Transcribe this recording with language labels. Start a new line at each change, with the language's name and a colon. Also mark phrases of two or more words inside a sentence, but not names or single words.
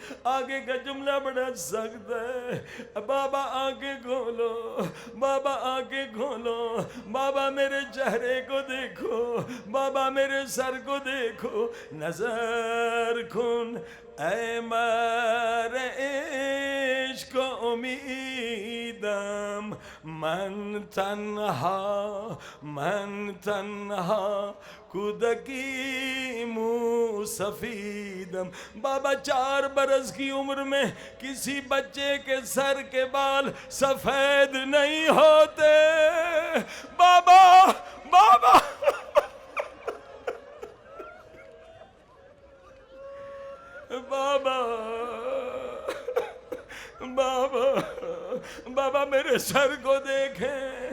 Urdu: آگے کا جملہ بڑا سخت ہے. بابا آنکھیں کھولو، بابا آنکھیں کھولو، بابا میرے چہرے کو دیکھو، بابا میرے سر کو دیکھو.
Persian: نظر کن اے مر عشق امیدم، من تنہا کودکی منہ سفیدم.
Urdu: بابا 4 برس کی عمر میں کسی بچے کے سر کے بال سفید نہیں ہوتے. بابا بابا بابا بابا بابا میرے سر کو دیکھیں.